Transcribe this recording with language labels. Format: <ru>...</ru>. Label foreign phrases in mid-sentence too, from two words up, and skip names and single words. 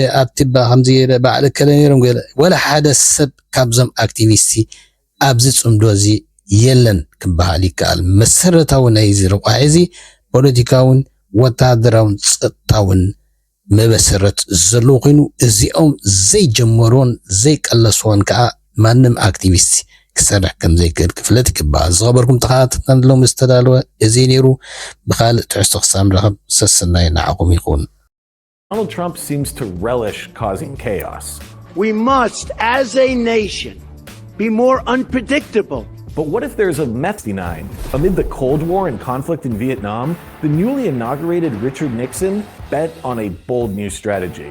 <ti>ኣብቲ ከምዚ ገይረ ባዕል ከለ ነይሮም ወላ ሓደ ሰብ ካብዞም ኣክቲቪስቲ ኣብዚ ጽምዶ እዚ የለን ክበሃል ይከኣል መሰረታዊ ናይ ዝርቋ እዚ ፖለቲካውን ወታደራውን ጸጥታውን መበሰረት ዘሎ ኮይኑ እዚኦም ዘይጀመሮን ዘይቀለስዎን ከዓ ማንም ኣክቲቪስት ክሰርሕ ከም ዘይክእል ክፍለጥ ይግባእ ዝኸበርኩም ተኸታተልቲ ሎም ዝተዳለወ እዚ ነይሩ ብኻልእ ትሕዝቶ ክሳብ ንረኽብ ሰሰናይ ንዓኹም ይኹን</ti> <en>Donald Trump seems to relish causing chaos. We must, as a nation, be more unpredictable. But what if there's a meth denying? Amid the Cold War and conflict in Vietnam, the newly inaugurated Richard Nixon bet on a bold new strategy.</en>